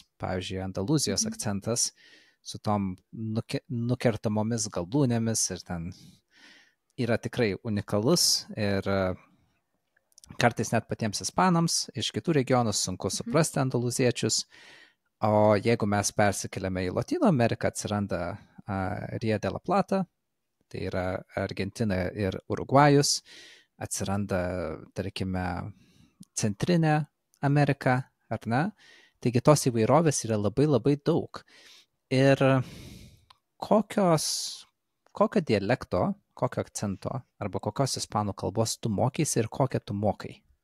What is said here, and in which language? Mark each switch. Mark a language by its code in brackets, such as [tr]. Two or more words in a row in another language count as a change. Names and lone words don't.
[lt] Pavyzdžiui, Andalūzijos akcentas su tom nukertamomis galūnėmis ir ten yra tikrai unikalus ir kartais net patiems ispanams iš kitų regionų sunku suprasti andalūziečius, o jeigu mes persikeliame į Latino Ameriką, atsiranda Rio de la Plata, tai yra Argentina ir Urugvajus, atsiranda, tarkime, Centrinė Amerika, ar ne? Taigi tos įvairovės yra labai labai daug. Ir kokio dialekto, kokio akcento arba kokios ispanų kalbos tu mokysi ir kokią tu mokai?